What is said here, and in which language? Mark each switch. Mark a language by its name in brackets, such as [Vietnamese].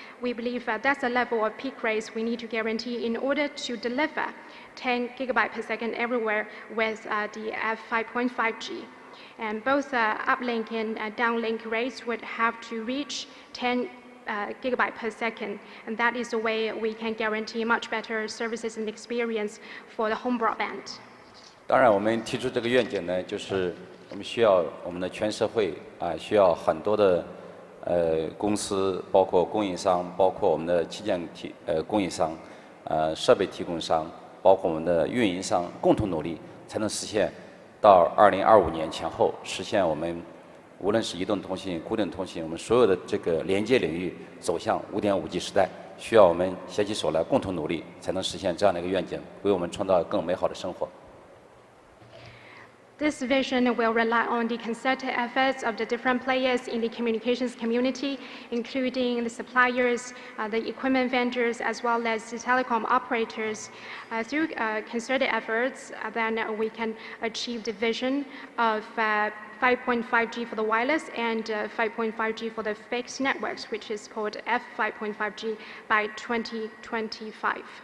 [English] We believe that's the level of peak rates we need to guarantee in order to deliver 10 gigabyte per second everywhere with the F5.5G. And both uplink and downlink rates would have to reach 10 gigabyte per second, and that is the way we can guarantee much better services and experience for the home broadband. [Chinese] 当然，我们提出这个愿景呢，就是我们需要我们的全社会需要很多的公司，包括供应商，包括我们的器件供应商，设备提供商，包括我们的运营商，共同努力，才能实现到2025年前后实现我们。无论是移动通信、固定通信，我们所有的这个连接领域走向5.5G 时代，需要我们携起手来，共同努力，才能实现这样的一个愿景，为我们创造更美好的生活。 [English] This vision will rely on the concerted efforts of the different players in the communications community, including the suppliers, the equipment vendors, as well as the telecom operators. Through concerted efforts, then we can achieve the vision of 5.5G for the wireless and 5.5G for the fixed networks, which is called F5.5G by 2025.